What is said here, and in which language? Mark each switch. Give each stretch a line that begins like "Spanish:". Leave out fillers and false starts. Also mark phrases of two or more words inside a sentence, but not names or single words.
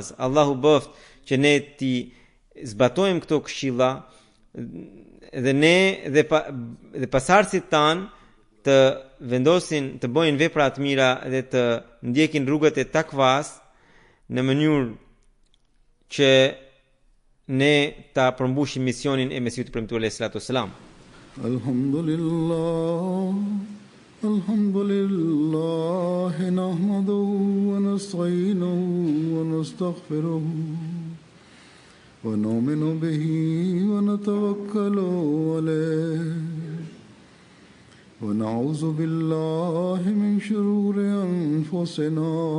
Albanian: Allahu bëft që ne ti zbatojmë këto këshilla dhe ne dhe pasardhësit tan të vendosin të bëjnë vepra të mira dhe të ndjekin rrugët e takvas në mënyrë që ne ta përmbushim misionin e Mesihut të premtuar
Arabic: عليه الصلاة والسلام. الحمد لله نحمده ونستعينه ونستغفره ونؤمن به ونتوكل عليه ونعوذ بالله من شرور أنفسنا